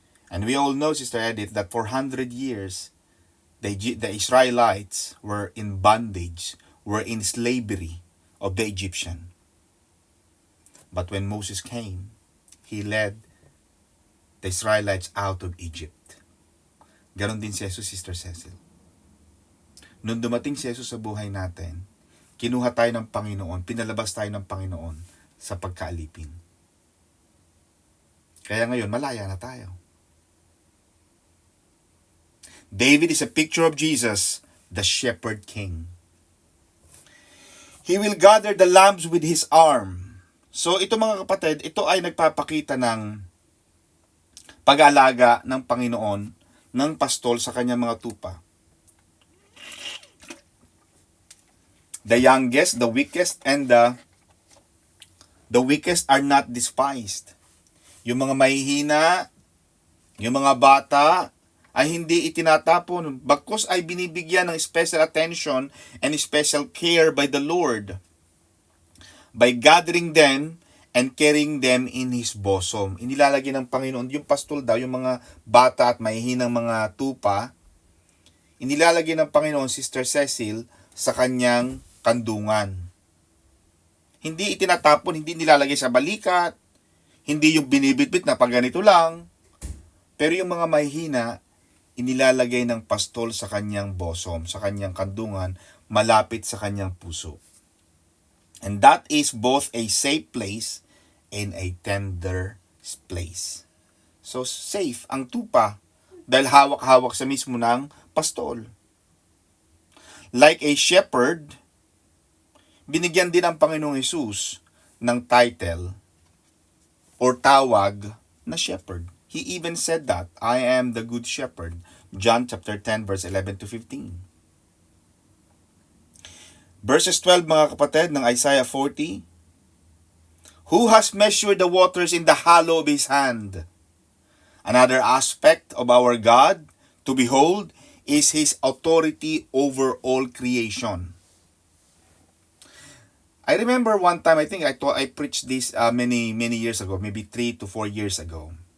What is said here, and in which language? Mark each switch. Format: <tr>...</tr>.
<en>And we all know, Sister Edith, that for 100 years, the Israelites were in bondage, were in slavery of the Egyptian. But when Moses came, he led the Israelites out of Egypt.</en> <tl>Ganon din si Jesus, Sister Cecil. Nung dumating si Jesus sa buhay natin, kinuha tayo ng Panginoon, pinalabas tayo ng Panginoon sa pagkaalipin. Kaya ngayon, malaya na tayo.</tl> <en>David is a picture of Jesus, the shepherd king. He will gather the lambs with his arm.</en> <tl>So ito mga kapatid, ito ay nagpapakita ng pag-aalaga ng Panginoon ng pastol sa kanyang mga tupa.</tl> <en>The youngest, the weakest, and the weakest are not despised.</en> <tl>Yung mga mahihina, yung mga bata, ay hindi itinatapon, bagkus ay binibigyan ng</tl> <en>special attention and special care by the Lord by gathering them and carrying them in His bosom.</en> <tl>Inilalagay ng Panginoon, yung pastol daw, yung mga bata at mahihinang mga tupa, inilalagay ng Panginoon, Sister Cecil, sa kanyang kandungan. Hindi itinatapon, hindi nilalagay sa balikat, hindi yung binibitbit na pag ganito lang, pero yung mga mahihina, inilalagay ng pastol sa kanyang bosom, sa kanyang kandungan, malapit sa kanyang puso.</tl> <en>And that is both a safe place and a tender place.</en> <tl>So safe ang tupa dahil hawak-hawak sa mismo ng pastol.</tl> <en>Like a shepherd,</en> <tl>binigyan din ang Panginoong Hesus ng title or tawag na shepherd.</tl> <en>He even said that, I am the good shepherd. John chapter 10 verse 11 to 15.</en> <tl>Verses 12 mga kapatid ng Isaiah 40.</tl> <en>Who has measured the waters in the hollow of his hand? Another aspect of our God to behold is his authority over all creation. I remember one time, I preached this many years ago, maybe 3 to 4 years ago.</en>